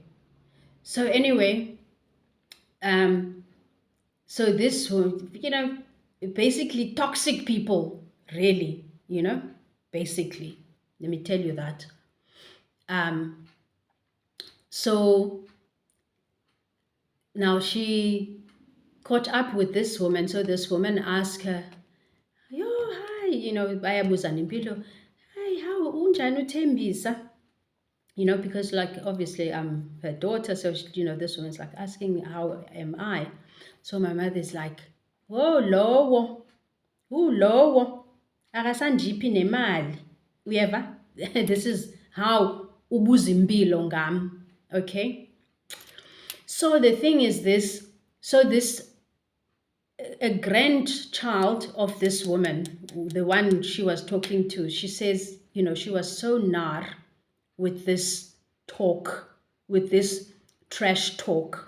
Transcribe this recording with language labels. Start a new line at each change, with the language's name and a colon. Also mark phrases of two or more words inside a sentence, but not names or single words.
English: So anyway, so this, basically toxic people, really, basically. Let me tell you that. Um, so now she caught up with this woman. So this woman asked her, "Yo, hi,
Xhosa: bayabuza nempilo.
English: Hi, how unjani uThembisa?" Because like obviously I'm her daughter, so this woman's like asking how am I. So my mother's like,
Xhosa: "Oh, lowo, akasandiphi nemali." Uyeva?
English: This is how
Xhosa: ubuza impilo ngam.
English: Okay? So the thing is this, a grandchild of this woman, the one she was talking to, she says, she was so nar with this talk, with this trash talk.